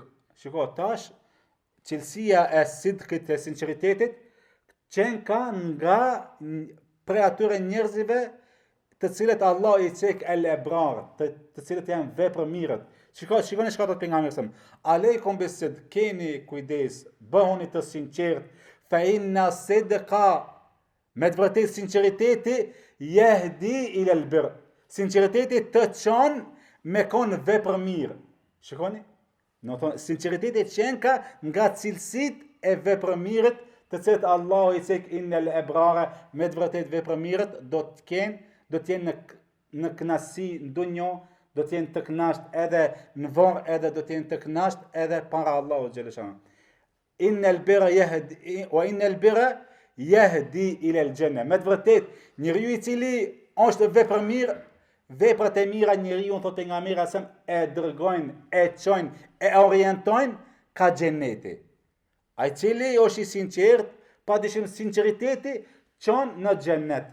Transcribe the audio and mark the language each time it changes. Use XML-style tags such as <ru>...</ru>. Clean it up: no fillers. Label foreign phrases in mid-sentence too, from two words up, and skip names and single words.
<sq>Shiko, tash cilësia e sidqit, e sinqeritetit, qenë ka nga prej atyre njerëzive të cilët Allah i cek el-ebrar, të cilët janë vepër mirët. Shikoni çka thot pejgamberi sa.</sq> <ar>عليكم بالصدق,</ar> <sq>keni kujdes, bëhuni të sinqert,</sq> <ar>فإن الصدق,</ar> <sq>me të vërtetë sinqeriteti</sq> <ar>يهدي إلى البر.</ar> <sq>Sinqeriteti të çon me kon vepër mirë. Shikoni? Do të thonë sinqeriteti qenë ka nga cilësitë e vepër mirët, të cilët Allahu i cek</sq> <ar>إن الأبرار,</ar> <sq>me të vërtetë vepër mirët do të jenë në kënaqësi në dunjë, do të jenë të kënaqur edhe në varr, edhe do të jenë të kënaqur edhe para Allahut xhaleshanu.</sq> <ar>إن البر يهدي وإن البر يهدي إلى الجنة.</ar> <sq>Me të vërtetë njeriu i cili është vepër mirë, veprat e mira njeriu, thotë pejgamberi asem, e dërgojnë, e çojnë, e orientojnë ka xheneti. Ai cili është i sinqert, padyshim sinqeriteti çon në xhenet.</sq>